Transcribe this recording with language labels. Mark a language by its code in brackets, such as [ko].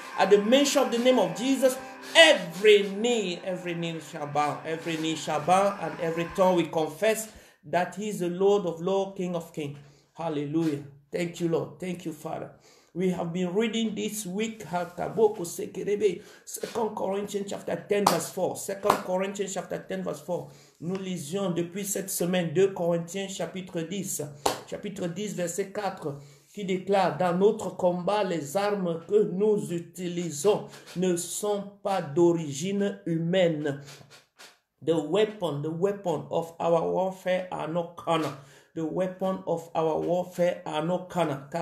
[en] At the mention of the name of Jesus, every knee shall bow, and every tongue will confess that He is the Lord of Lords, King of Kings. Hallelujah. Thank you, Lord. Thank you, Father. We have been reading this week 2 Corinthians chapter 10 verse 4. 2 Corinthians chapter 10 verse 4. [fr] Nous lisions depuis cette semaine 2 Corinthiens chapitre 10. Chapitre 10 verset 4. Qui déclare: dans notre combat, les armes que nous utilisons ne sont pas d'origine humaine. [en] The weapon of our warfare are not carnal. The weapon of our warfare are not carnal.